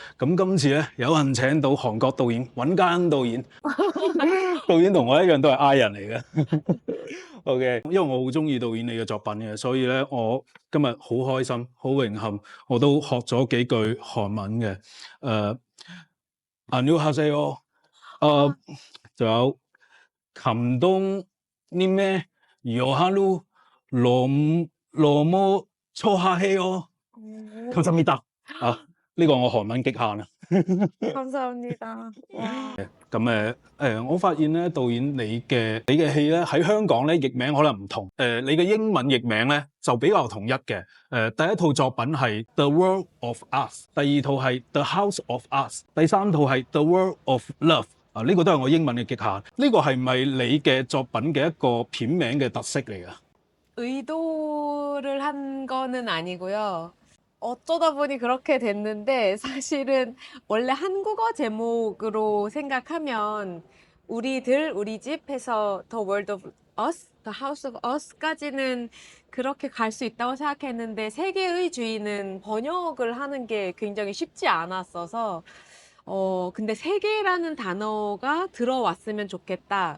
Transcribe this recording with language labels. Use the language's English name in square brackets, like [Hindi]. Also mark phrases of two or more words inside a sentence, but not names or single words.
[Cantonese] 咁今次咧有幸請到韓國導演尹家恩導演，導演同我一樣都係 I 人嚟嘅。OK， 因為我好中意導演你嘅作品嘅，所以咧我今日好開心、好榮幸，我都學咗幾句韓文嘅。안녕하세요。 [Korean] 仲有 감독님의 여하루 너무 좋아해요。감사합니다。 [Cantonese] 呢個我韓文極限啊。 [Korean] 감사합니다。 [Cantonese] 咁我發現咧，導演你嘅戲咧喺香港咧譯名可能唔同。你嘅英文譯名咧就比較統一嘅。第一套作品係 The World of Us，第二套係 The House of Us，第三套係 The World of Love。呢個都係我英文嘅極限。呢個係咪你嘅作品嘅一個片名嘅特色嚟㗎？ [Korean] 의도를 한 거는 아니고요. 어쩌다 보니 그렇게 됐는데 사실은 원래 한국어 제목으로 생각하면 우리들, 우리 집 해서 The World of Us, The House of Us까지는 그렇게 갈 수 있다고 생각했는데 세계의 주인은 번역을 하는 게 굉장히 쉽지 않았어서 근데 세계라는 단어가 들어왔으면 좋겠다.